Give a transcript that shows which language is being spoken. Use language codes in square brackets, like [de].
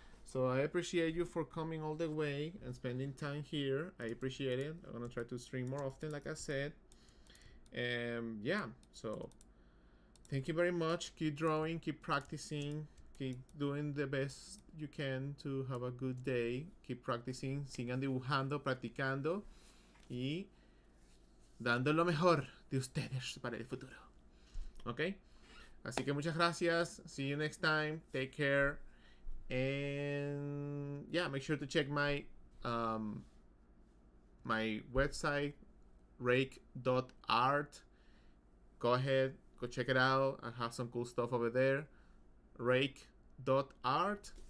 [en] So I appreciate you for coming all the way and spending time here. I appreciate it. I'm gonna try to stream more often, like I said. Yeah, so thank you very much. Keep drawing, keep practicing, keep doing the best you can to have a good day. Keep practicing, [es] sigan dibujando, practicando y dando lo mejor de ustedes para el futuro. ¿Ok? Así que muchas gracias. [en] See you next time. Take care. And yeah, make sure to check my my website, Reiq.art. Go ahead, go check it out. I have some cool stuff over there. Reiq.art.